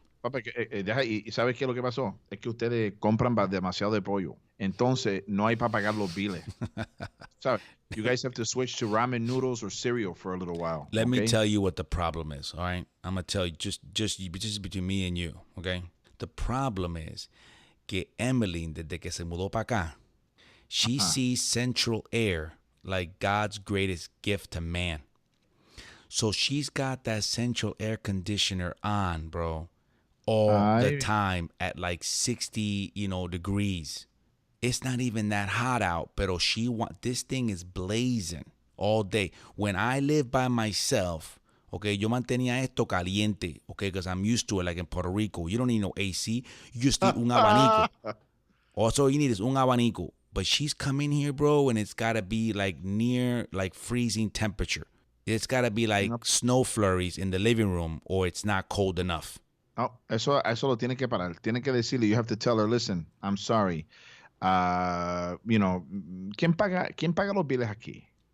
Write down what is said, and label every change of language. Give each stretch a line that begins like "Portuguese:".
Spanish: Papá, ¿y sabes qué es lo que pasó? Es que ustedes compran demasiado de pollo. Entonces, no hay para pagar los biles. ¿Sabes?
English: You guys have to switch to ramen noodles or cereal for a little while. Let me tell you what the problem is, all right? I'm going to tell you just between me and you, okay? The problem is
Spanish: que Emily, desde que se mudó para acá,
English: she sees central air like God's greatest gift to man. So she's got that central air conditioner on, bro, all the time at like 60, degrees. It's not even that hot out, pero this thing is blazing all day. When I live by myself, okay,
Spanish: yo mantenía esto caliente,
English: okay, because I'm used to it, like in Puerto Rico. You don't need no AC. You just need
Spanish: un abanico.
English: Also, you need is un abanico. But she's coming here, bro, and it's got to be like near like freezing temperature. It's got to be like snow flurries in the living room or it's not cold enough.
Spanish: No, eso lo tiene que parar. Tiene que decirle,
English: you have to tell her, listen, I'm sorry.
Spanish: ¿Quién paga los biles aquí?